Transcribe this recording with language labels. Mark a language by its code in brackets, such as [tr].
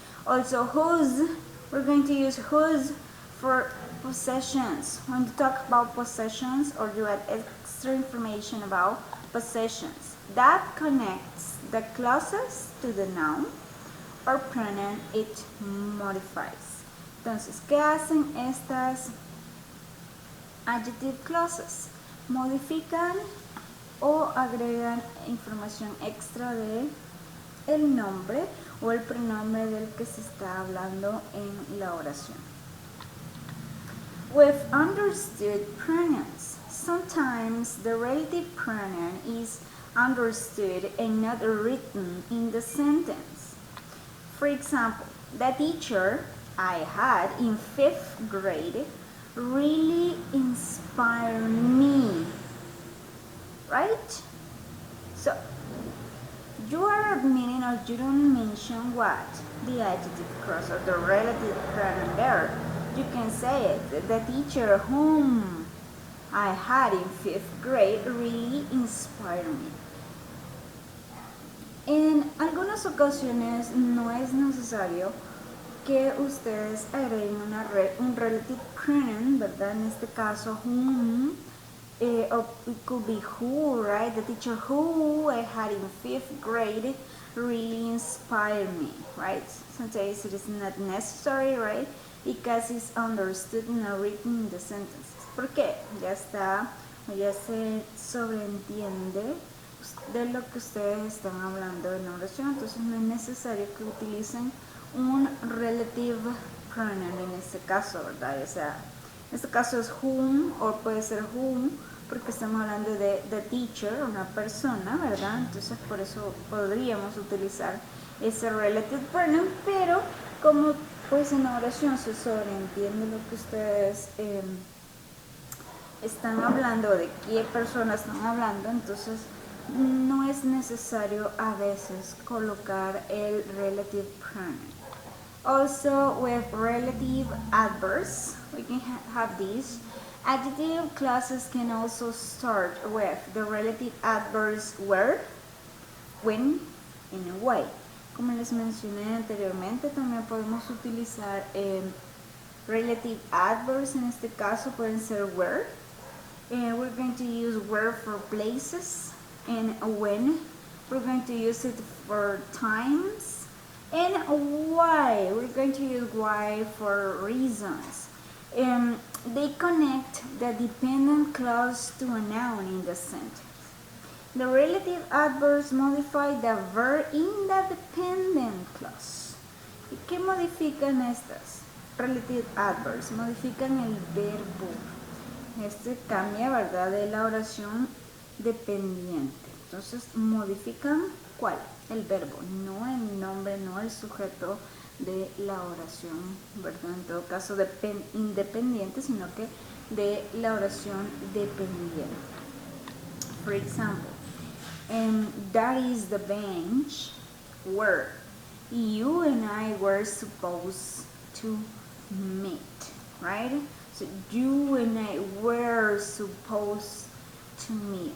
[en] Also whose, we're going to use whose for possessions. When you talk about possessions or you add extra information about possessions, that connects the clauses to the noun or pronoun it modifies. [es] Entonces, ¿qué hacen estas adjective clauses? Modifican o agregan información extra de el nombre o el pronombre del que se está hablando en la oración. [en] With understood pronouns, sometimes the relative pronoun is understood and not written in the sentence. For example, the teacher I had in 5th grade really inspired me, right? So, you are admitting or you don't mention what? The adjective clause or the relative pronoun there. You can say it, the teacher whom I had in 5th grade really inspired me. [es] En algunas ocasiones no es necesario que ustedes agreguen un relative pronoun, ¿verdad? En este caso, [en] whom, or it could be who, right? The teacher who I had in 5th grade really inspired me, right? Sometimes it is not necessary, right? Because it's understood and not written in the sentences. [es] ¿Por qué? Ya está, ya se sobreentiende de lo que ustedes están hablando en la oración, entonces no es necesario que utilicen un relative pronoun en este caso, ¿verdad? O sea, en este caso es whom, o puede ser whom, porque estamos hablando de [en] the teacher, [es] una persona, ¿verdad? Entonces por eso podríamos utilizar es el relative pronoun, pero como pues en la oración se sobreentiende lo que ustedes están hablando, de qué personas están hablando, entonces no es necesario a veces colocar el relative pronoun. [en] Also with relative adverbs, we can have these. Adjective clauses can also start with the relative adverbs where, when, and why. [es] Como les mencioné anteriormente, también podemos utilizar relative adverbs. En este caso pueden ser where. [en] We're going to use where for places, and when. We're going to use it for times. And why. We're going to use why for reasons. They connect the dependent clause to a noun in the sentence. The relative adverbs modify the verb in the dependent clause. [es] ¿Y qué modifican estas? Relative adverbs modifican el verbo. Este cambia, ¿verdad?, de la oración dependiente. Entonces, modifican ¿cuál? El verbo, no el nombre, no el sujeto de la oración, ¿verdad? En todo caso, independiente, sino que de la oración dependiente. [en] For example, that is the bench where you and I were supposed to meet, right? So you and I were supposed to meet.